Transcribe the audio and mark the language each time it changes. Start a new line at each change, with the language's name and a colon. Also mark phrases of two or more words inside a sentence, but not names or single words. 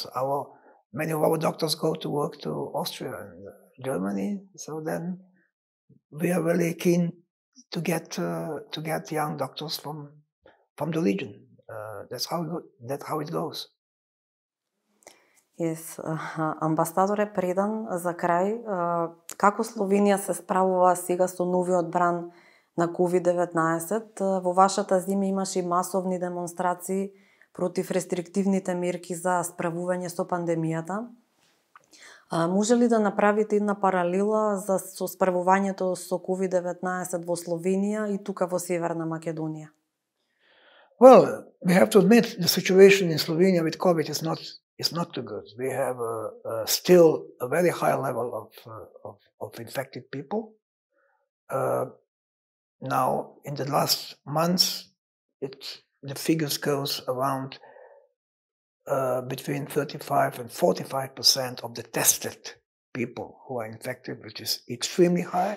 English: Many of our doctors go to work to Austria and Germany, so then we are really keen to get young doctors from the region. That's how it goes. Yes,
Macedonian: амбасадоре Предан, за крај, како Словенија се справува сега со новиот бран на COVID-19? Во вашата земја имаше и масовни демонстрации против рестриктивните мерки за справување со пандемијата. Може ли да направите една паралела со справувањето со COVID-19 во Словенија и тука во Северна Македонија?
English: Well, we have to admit the situation in Slovenia with COVID is not too good. We have still a very high level of infected people. Now, in the last months, the figures goes around between 35 and 45% of the tested people who are infected, which is extremely high.